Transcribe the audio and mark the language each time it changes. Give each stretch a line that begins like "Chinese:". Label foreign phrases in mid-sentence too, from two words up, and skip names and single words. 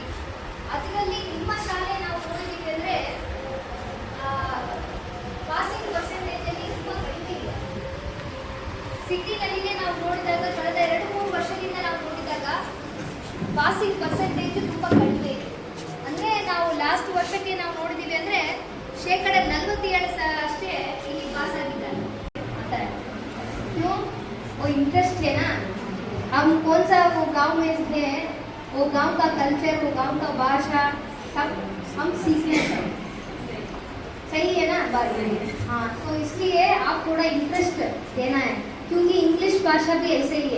Kannada: ಅದರಲ್ಲಿ ನಿಮ್ಮ ಶಾಲೆ ನಾವು ನೋಡಿದ್ದೀವಿ ಅಂದರೆ
English: passing percentageಲ್ಲಿ
Kannada: ತುಂಬ ಕಡಿಮೆ ಇದೆ. ಸಿಟಿನಲ್ಲಿನೇ ನಾವು ನೋಡಿದಾಗ ಕಳೆದ 2-3 ವರ್ಷದಿಂದ ನಾವು ನೋಡಿದಾಗ
English: passing percentage
Kannada: ತುಂಬ ಕಡಿಮೆ ಇದೆ. ಅಂದರೆ ನಾವು ಲಾಸ್ಟ್ ವರ್ಷಕ್ಕೆ ನಾವು ನೋಡಿದ್ದೀವಿ ಅಂದರೆ 47% ಅಷ್ಟೇ ಇಲ್ಲಿ ಪಾಸ್ ಆಗಿದ್ದಾರೆ.
Hindi: क्यों? वो इंटरेस्ट है ना, हम कौन सा वो गांव में है, वो गांव का कल्चर, वो गांव का भाषा सब हम सीखने हैं. सही है ना बात? हाँ, तो इसलिए आप थोड़ा इंटरेस्ट देना है, क्योंकि इंग्लिश भाषा भी ऐसे ही है.